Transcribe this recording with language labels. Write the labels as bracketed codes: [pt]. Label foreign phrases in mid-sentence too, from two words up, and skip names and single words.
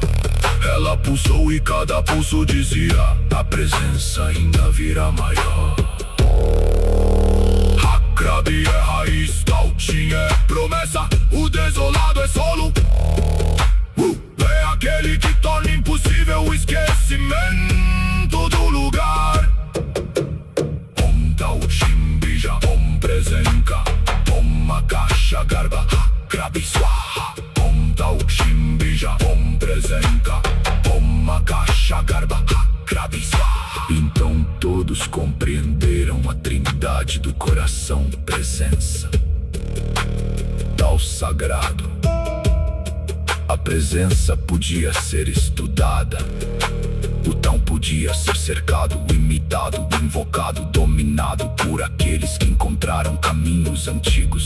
[pt] Ela pulsou e cada pulso dizia: a presença ainda virá maior. Hakrab é raiz, Tauxin é promessa, o desolado é solo. É aquele que torna impossível o esquecimento do lugar. [sa] Om Tauxin Bija, Om Presenka, Om Akasha Garba, Hakrab Swaha. Om Tauxin Bija, Om Presenka, Om Akasha Garba, Hakrab Swaha. [pt] Então todos compreenderam a trindade do coração presença. Tal sagrado. A presença podia ser estudada, o tão podia ser cercado, imitado, invocado, dominado por aqueles que encontraram caminhos antigos.